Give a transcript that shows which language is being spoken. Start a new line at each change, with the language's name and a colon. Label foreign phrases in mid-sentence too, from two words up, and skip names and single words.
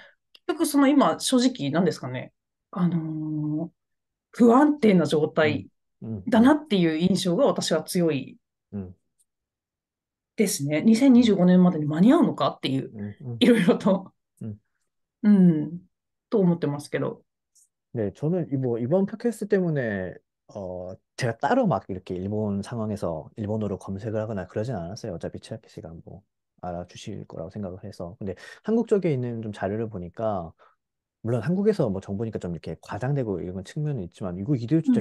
Japanese: 結局今、正直なんですかね、不安定な状 음, 態 음, だなっていう印象が私は強い 음, ですね。うん 2025年までに間に合うのかっていう、 음, 음, いろいろと、 음. うん、と思ってますけど。
Korean: 네, 저는 뭐 이번 팟캐스트 때문에 제가 따로 막 이렇게 일본 상황에서 일본어로 검색을 하거나 그러진 않았어요. 어차피 치아키 씨가 뭐 알아주실 거라고 생각을 해서. 근데 한국 쪽에 있는 좀 자료를 보니까 물론 한국에서 뭐 정보니까 좀 이렇게 과장되고 이런 측면은 있지만 이거 이대로 진짜